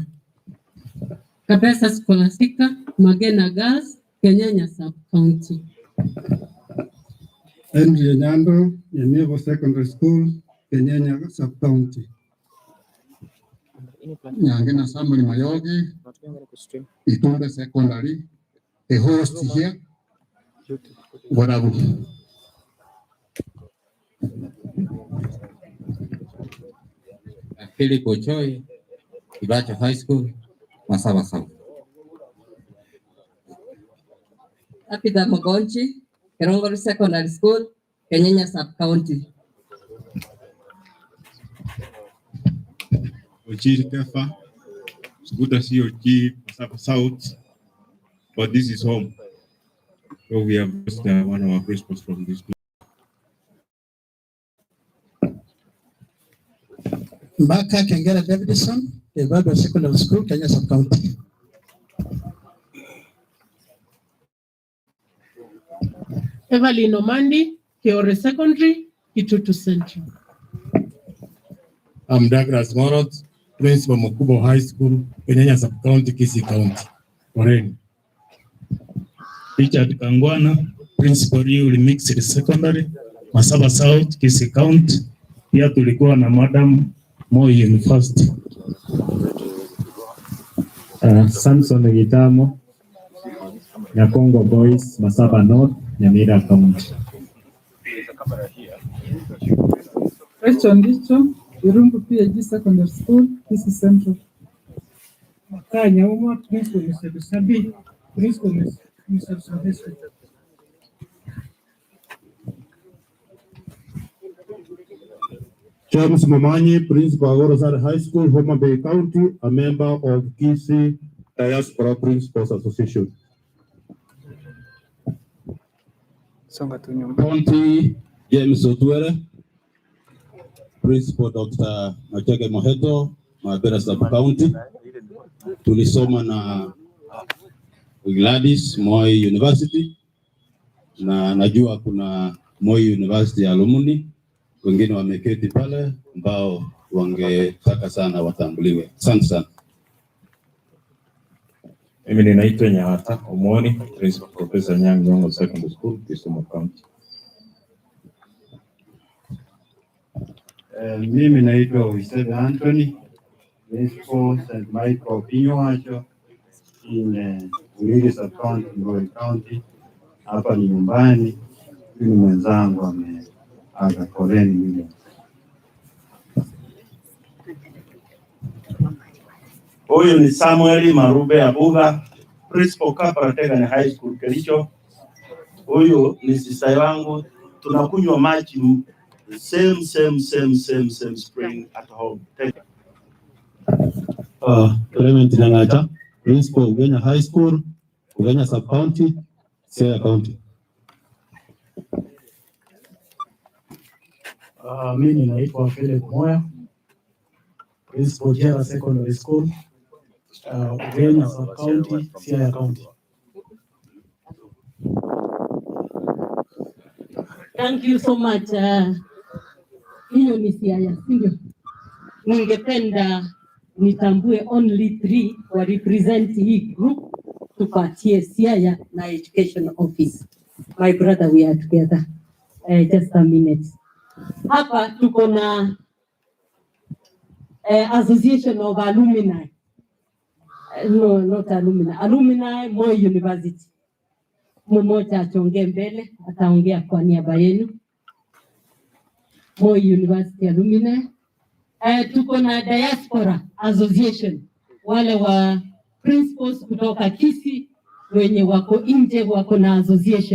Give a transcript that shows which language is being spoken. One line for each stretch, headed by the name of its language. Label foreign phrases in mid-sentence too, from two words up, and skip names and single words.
English: Kabesa Scholastica, Magena Girls, Kenyanya Sub-County. Henry Nyando, Yemevo Secondary School, Kenyanya Sub-County. Nyangena Samuel Mayogi, Itumbe Secondary, the host here, Warabu. Philip Ochoy, Ibacho High School, Masaba South. Apida Mogonchi, Kerongori Secondary School, Kenyanya Sub-County. Ochi Kefa, it's good to see Ochi, Masaba South, but this is home. So we have lost one of our principals from this group. Mbaka Kengera Davidson, Evado Secondary School, Kenya Sub-County. Evelyn Omandi, Kiore Secondary, Kitutu Central. I'm Douglas Morot, Principal Mokubo High School, Kenyanya Sub-County, Kisi County. Moreni. Richard Kangwana, Principal Yuli Mixed Secondary, Masaba South, Kisi County.
Swahili: Pia tulikuwa na Madam Moi University.
English: Samson Gitamo, Nyakongo Boys, Masaba North, Nyamira County. Rachel Ndicho, Irungu PAG Secondary School, Kisi Central. Makanya Uma, Principal Mr. Sabi, Principal Mr. Sabi. James Momanyi, Principal Gorosari High School, Homa Bay County, a member of Kisi Diaspora Principals Association. County, James Otwere, Principal Dr. Machege Moheto, Mabera Sub-County.
Swahili: Tulisoma na Gladys Moi University, na najua kuna Moi University alumni wengine wameketi pale ambao wangetaka sana watambuliwe. Asante sana. Mimi ninaitwa Nyata Omoni, Principal Professor Nyang' Nyong'o Secondary School, Kisumu County. Mimi naitwa Wisebe Anthony, Principal St. Michael Pinyowacho in Uliri Sub-County, Ngoi County. Hapa ni nyumbani, ni mwenzangu ameaga koleni mimi. Huyu ni Samuel Marube Abuga, Principal Kaparateganya High School Kericho. Huyu ni sister wangu, tunakunywa maji
English: same spring at home. Thank you. Clement Nangacha, Principal Ugenya High School, Ugenya Sub-County, Siaya County.
Swahili: Mimi naitwa Philip Moya,
English: Principal Jera Secondary School, Ugenya Sub-County, Siaya County. Thank you so much.
Swahili: Hiyo ni Siaya, sindio? Ningependa nitambue only 3 wa represent hii group tupatie Siaya na Education Office.
English: My brother, we are together. Just a minute.
Swahili: Hapa tuko na Association of Alumni.
English: No, not alumni. Alumni Moi University.
Swahili: Mmoja achongee mbele, ataongea kwa niaba yenu.
English: Moi University Alumni.
Swahili: Tuko na Diaspora Association, wale wa principals kutoka Kisii wenye wako nje wako na association.